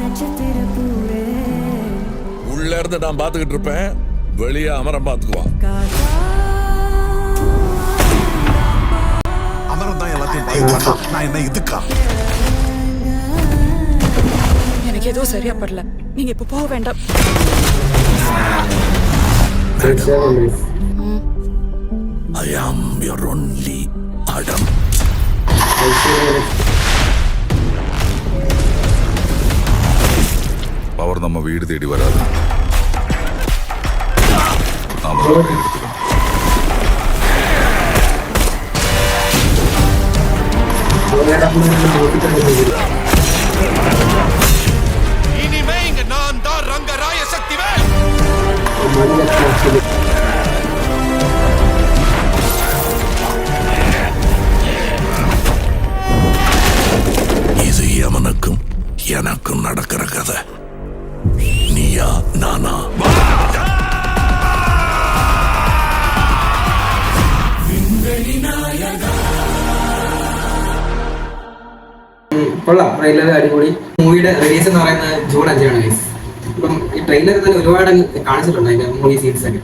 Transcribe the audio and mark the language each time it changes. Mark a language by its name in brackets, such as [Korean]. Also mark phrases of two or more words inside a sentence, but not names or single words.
[Tamil] உள்ள இருந்து நான் பாத்துக்கிட்டு இருப்பேன், வெளியே அமரம் பாத்துக்குவான். அமரம் தான் எல்லாத்தையும் பாத்துக்குவான். நான் என்ன இதுக்கா? எனக்கு எதுவும் சரியா படல. நீங்க இப்ப போக வேண்டாம். [English] I am your only Adam. [Tamil] அவர் நம்ம வீடு தேடி வராதே இனிமே இங்க நான் தான் ரங்கராய சக்திவேல். இது எவனுக்கும் எனக்கும் நடக்கிற கதை. நீயா நானா? [Malayalam] കൊള്ളാം, ട്രെയിലർ അടിപൊളി. മൂവിയുടെ റിലീസ് എന്ന് പറയുന്നത് ജൂൺ 5 ഗൈസ്. ഇപ്പം ഈ ട്രെയിലർ തന്നെ ഒരുപാട് കാണിച്ചിട്ടുണ്ട് അതിന്റെ [English] movie scenes [Malayalam] ഒക്കെ.